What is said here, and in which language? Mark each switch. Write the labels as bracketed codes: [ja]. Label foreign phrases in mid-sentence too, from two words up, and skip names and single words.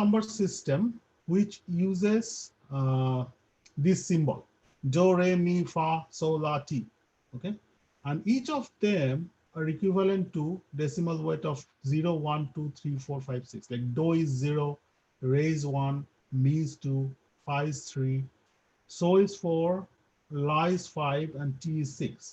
[en] number system which uses this symbol, do, re, mi, fa, sol, la, ti. Okay, and each of them are equivalent to decimal weight of 0, 1, 2, 3, 4, 5, 6. Like do is 0, re is 1, mi is 2, fa is 3, so is 4, la is 5, and ti is 6.